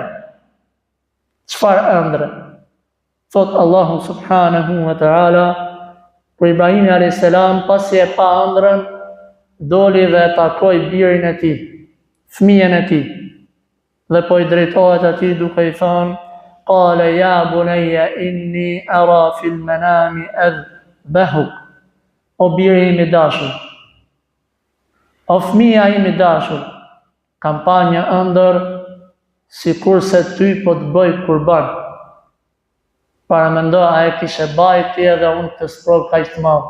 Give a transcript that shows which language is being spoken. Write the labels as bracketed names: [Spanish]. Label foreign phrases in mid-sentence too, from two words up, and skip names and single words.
[Albanian] Çfarë ëndre? Thot Allahu [Arabic] سبحانه وتعالى, [Albanian] kur Ibrahimi a.s. pasi e pa ëndrën, doli dhe takoi birin e tij, fëmijën e tij. Dhe po i drejtohet atij duke i thënë, [Arabic] قال يا بني إني أرى في المنام أذبحك. [Albanian] O biri im i dashur, o fëmija im i dashur, kam pa një ëndër sikur se ty po të bëj kurban. para mendo a e kishe bajt ti edhe unë të sprov ka ishtë madhë.